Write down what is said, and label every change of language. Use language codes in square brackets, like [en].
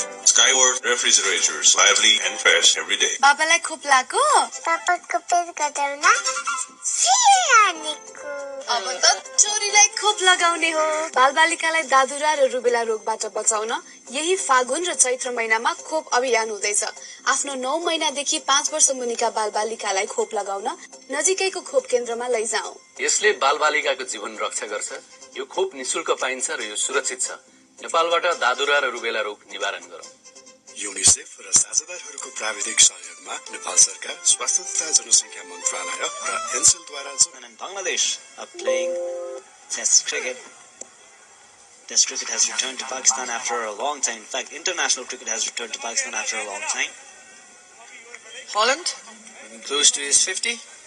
[en] Skyward refrigerators, lively and fresh every day. [ne] बाबालाई खोप लाग्यो पापाको पेट घटाउन सिरानीको अब त छोरीलाई खोप लगाउने हो बालबालिकालाई दादुरा र रुबेला रोगबाट बचाउन यही फागुन र चैत्र महिनामा खोप अभियान हुँदैछ आफ्नो 9 महिनादेखि 5 वर्ष मुनिका बालबालिकालाई खोप लगाउन नजिकैको खोप केन्द्रमा लैजाऊ यसले बालबालिकाको जीवन रक्षा गर्छ यो खोप निशुल्क पाइन्छ र यो सुरक्षित छ नेपालबाट दादुरा र रुबेला रोग निवारण गरौँ यूनिसेफ र साझेदारहरूको प्राविधिक सहयोगमा नेपाल सरकार स्वास्थ्य तथा जनसङ्ख्या मन्त्रालय र एनसेलद्वारा [en] And Bangladesh are playing Test cricket. Test cricket has returned to Pakistan after a long time. In fact, international cricket has returned to Pakistan after a long time. Holland, moving close to his 50.